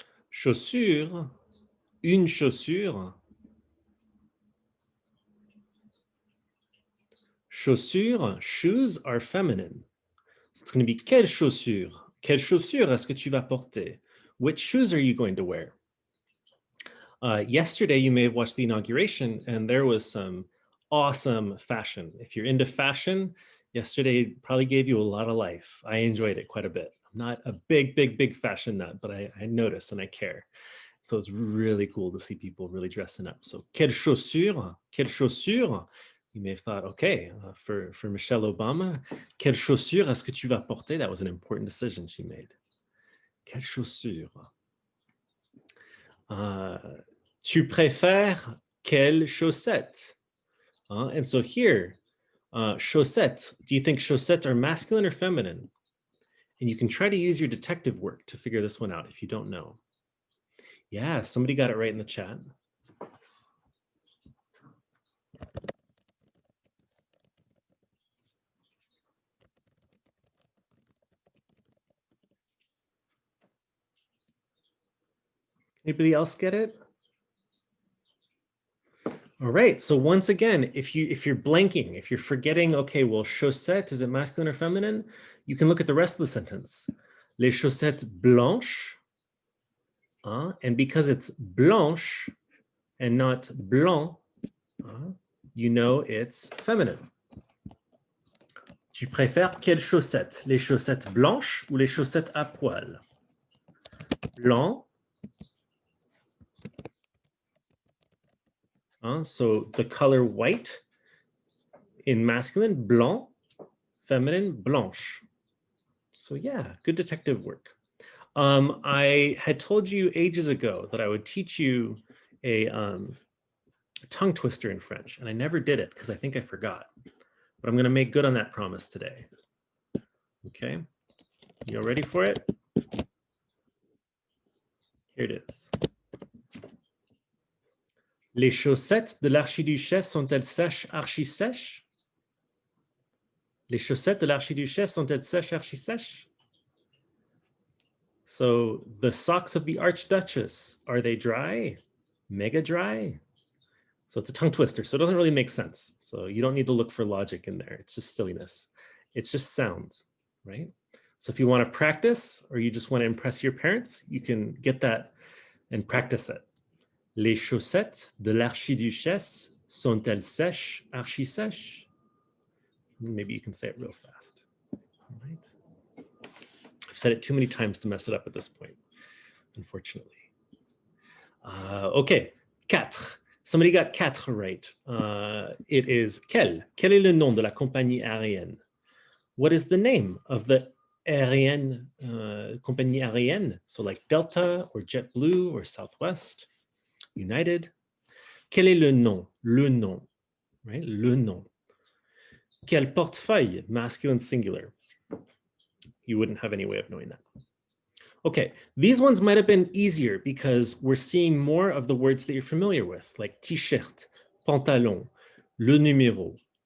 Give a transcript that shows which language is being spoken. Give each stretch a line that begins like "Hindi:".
French: Chaussure, une chaussure.
English: Chaussure, shoes are feminine. So it's going to be
French: quelle chaussure? Quelle chaussure est-ce que tu vas porter?
English: Which shoes are you going to wear? Yesterday, you may have watched the inauguration and there was some awesome fashion. If you're into fashion, yesterday probably gave you a lot of life. I enjoyed it quite a bit. I'm not a big fashion nut, but I notice and I care. So it's really cool to see people really dressing up. So
French: quelle chaussure? Quelle chaussure?
English: You may have thought, okay, for Michelle Obama,
French: quelle chaussure est-ce que tu vas porter?
English: That was an important decision she made.
French: Quelle chaussure? Tu préfères quelle chaussette?
English: And so here, chaussette, do you think chaussettes are masculine or feminine? And you can try to use your detective work to figure this one out if you don't know. Yeah, somebody got it right in the chat. Anybody else get it? All right, so once again, if you're blanking, if you're forgetting, okay, well, chaussette, is it masculine or feminine? You can look at the rest of the sentence.
French: Les chaussettes blanches,
English: and because it's blanche and not blanc, you know it's feminine.
French: Tu préfères quelles chaussettes? Les chaussettes blanches ou les chaussettes à poil? Blanc.
English: So the color white in masculine, blanc, feminine, blanche. So yeah, good detective work. I had told you ages ago that I would teach you a tongue twister in French, and I never did it because I think I forgot. But I'm going to make good on that promise today. Okay, you all ready for it? Here it is.
French: Les chaussettes de l'archiduchesse sont-elles sèches, archi-sèches? Les chaussettes de l'archiduchesse sont-elles sèches, archi-sèches?
English: So the socks of the archduchess, are they dry? Mega dry? So it's a tongue twister, so it doesn't really make sense. So you don't need to look for logic in there. It's just silliness. It's just sounds, right? So if you want to practice or you just want to impress your parents, you can get that and practice it.
French: Les chaussettes de l'archiduchesse sont-elles sèches, archi-sèches?
English: Maybe you can say it real fast. All right. I've said it too many times to mess it up at this point, unfortunately. Okay, quatre. Somebody got quatre right. It is quel?
French: Quel est le nom de la compagnie aérienne?
English: What is the name of the aérienne, compagnie aérienne? So like Delta or JetBlue or Southwest, United.
French: Quel est le nom? Le nom, right? Le nom. Quel portefeuille?
English: Masculine singular. You wouldn't have any way of knowing that. Okay, these ones might have been easier because we're seeing more of the words that you're familiar with, like t-shirt, pantalon, le numéro.